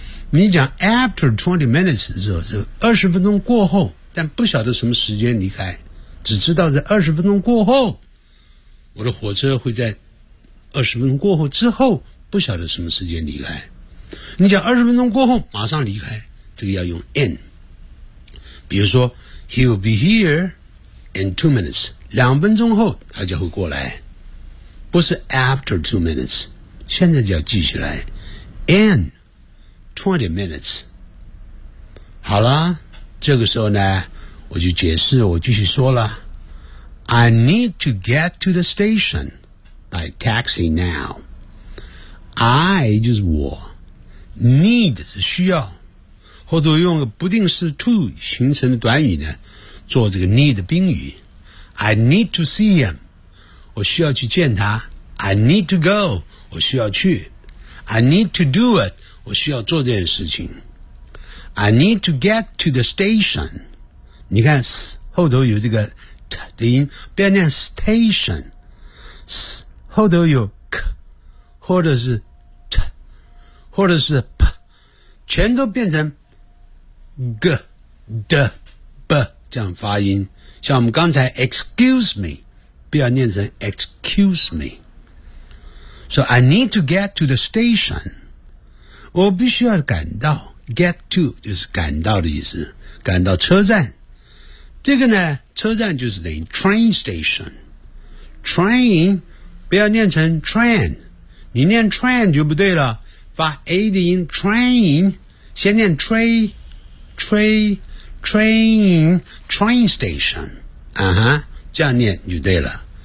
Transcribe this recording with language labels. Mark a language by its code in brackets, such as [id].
[zh] 你讲 [en] after 20 minutes [zh] 的时候是二十分钟过后，但不晓得什么时间离开，只知道在二十分钟过后。我的火车会在二十分钟过后之后不晓得什么时间离开。你讲二十分钟过后马上离开，这个要用 in。比如说 ， [en] He will be here in 2 minutes， [zh] 两分钟后他就会过来，不是 [en] after 2 minutes。 [zh] 现在就要记起来 ， [en] in 20 minutes。 [zh] 好了，这个时候呢，我就解释，我继续说了。 [en] I need to get to the station by taxi now. [zh] I 就是我 ，need 是需要，或者用不定式 to 形成的短语呢，做这个 need 的宾语。 [en] I need to see him， [zh] 我需要去见他。 [en] I need to go， [zh] 我需要去。 [en] I need to do it， [zh] 我需要做这件事情。 [en] I need to get to the station， [zh] 你看后头有这个。的音不要念 station， 后头有 k， 或者是 t， 或者是 p， 全都变成 g、d、b 这样发音。像我们刚才 [en] excuse me， [zh] 不要念成 excuse me。 [en] So I need to get to the station， [zh] 我必须要赶到。 Get to 就是赶到的意思，赶到车站。这个呢？车站就是等于 [en] train station， [zh] train 不要念成 train， 你念 train 就不对了，发 a 的音 train， 先念 train train station， 啊哈，这样念就对了。